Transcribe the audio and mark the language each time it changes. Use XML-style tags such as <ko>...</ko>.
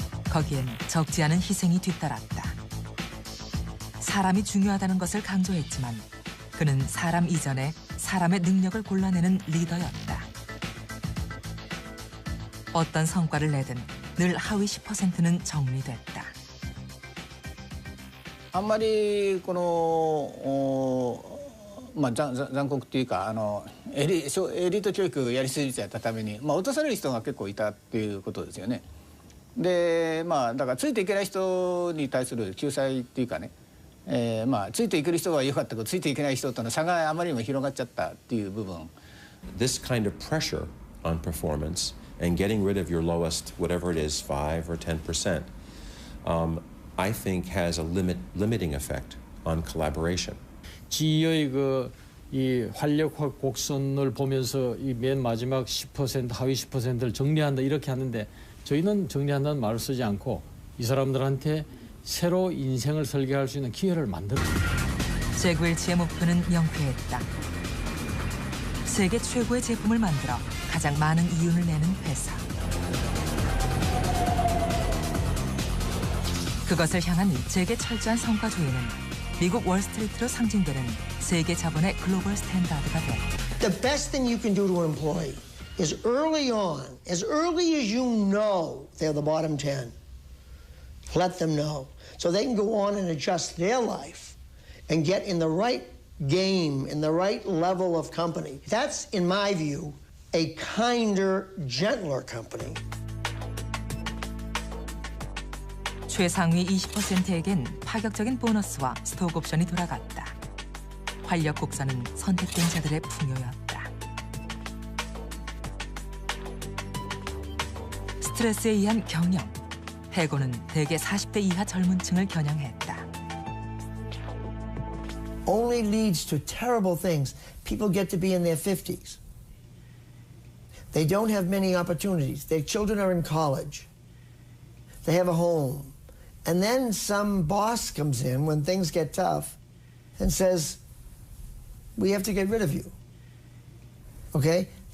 <ko>거기엔 적지 않은 희생이 뒤따랐다. 사람이 중요하다는 것을 강조했지만 그는 사람 이전에 사람의 능력을 골라내는 리더였다. 어떤 성과를 내든 늘 하위 10%는 정리됐다.</ko> <ja>あんまりこの残酷というかエリート教育をやりすぎちゃったために、落とされる人が結構いたっていうことですよね。でだからついていけない人に対する救済っていうかね、ついていける人は良かったけどついていけない人との差があまりにも広がっちゃったっていう部分。</ja> <en>This kind of pressure on performance and getting rid of your lowest, whatever it is, 5 or 10%, I think has a limiting effect on collaboration.</en> <ko>GE의 이 활력 곡선을 보면서 이 맨 마지막 10% 하위 10%를 정리한다 이렇게 하는데 저희는 정리한다는 말을 쓰지 않고 이 사람들한테 새로 인생을 설계할 수 있는 기회를 만들었다. 잭 웰치의 목표는 명쾌했다. 세계 최고의 제품을 만들어 가장 많은 이윤을 내는 회사. 그것을 향한 잭의 철저한 성과주의는 미국 월스트리트로 상징되는 세계 자본의 글로벌 스탠다드가 됐다.</ko> <en>The best thing you can do to an employee is early on, as early as you know they're the bottom 10, let them know so they can go on and adjust their life and get in the right game, in the right level of company. That's, in my view, a kinder, gentler company.</en> <ko>최상위 20%에겐 파격적인 보너스와 스톡 옵션이 돌아갔다. 활력 곡선은 선택된 자들의 풍요였다. 스트레스에 의한 경영, 해고는 대개 40대 이하 젊은 층을 겨냥했다.</ko> <en>Only leads to terrible things. People get to be in their 50s. They don't have many opportunities. Their children are in college. They have a home. And then some boss comes in when things get tough and says, we have to get rid of you. Okay?</en>